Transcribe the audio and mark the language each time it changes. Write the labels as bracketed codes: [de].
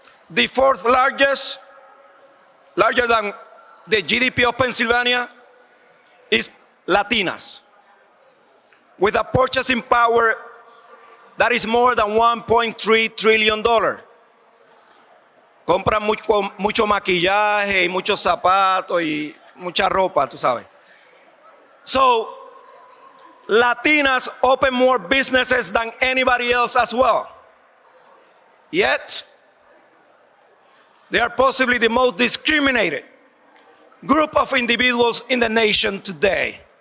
[en] The 4th largest, larger than the GDP of Pennsylvania, is Latinas, with a purchasing power that is more than $1.3 trillion. [es] Compran mucho maquillaje y muchos zapatos y mucha ropa, tú sabes. [en] So, Latinas open more businesses than anybody else as well. Yet, they are possibly the most discriminated group of individuals in the nation today.